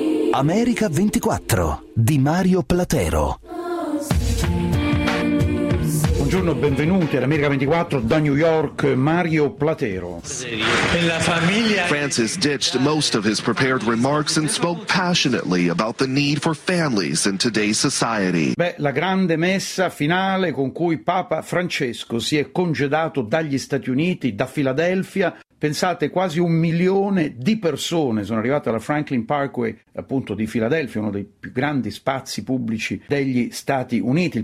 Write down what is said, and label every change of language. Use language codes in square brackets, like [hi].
[it] America 24 di Mario Platero. Buongiorno, benvenuti all'America 24 da New York, Mario Platero. La famiglia [en] Francis ditched most of his prepared remarks and spoke passionately about the need for families in today's society. [it] Beh, la grande messa finale con cui Papa Francesco si è congedato dagli Stati Uniti, da Filadelfia. Pensate, quasi 1 milione di persone sono arrivate alla Franklin Parkway, appunto, di Filadelfia, uno dei più grandi spazi pubblici degli Stati Uniti.